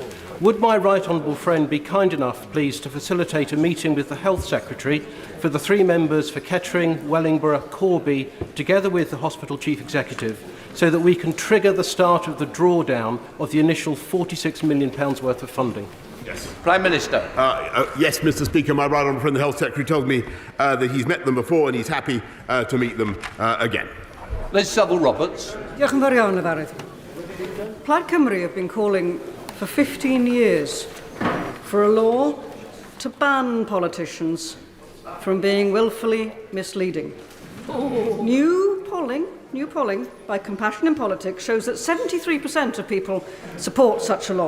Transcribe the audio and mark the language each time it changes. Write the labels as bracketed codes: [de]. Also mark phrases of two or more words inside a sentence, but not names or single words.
[en] Would my right honourable friend be kind enough, please, to facilitate a meeting with the Health Secretary for the 3 members for Kettering, Wellingborough, Corby, together with the Hospital Chief Executive, so that we can trigger the start of the drawdown of the initial £46 million worth of funding? Yes. Prime Minister. Yes, Mr. Speaker, my right honourable friend, the Health Secretary, tells me that he's met them before and he's happy to meet them again. Liz Saville-Roberts. [cy] Diolch yn fawr iawn, Efarydd. [en] Plaid Cymru have been calling for 15 years for a law to ban politicians from being willfully misleading. New polling by Compassion in Politics shows that 73% of people support such a law.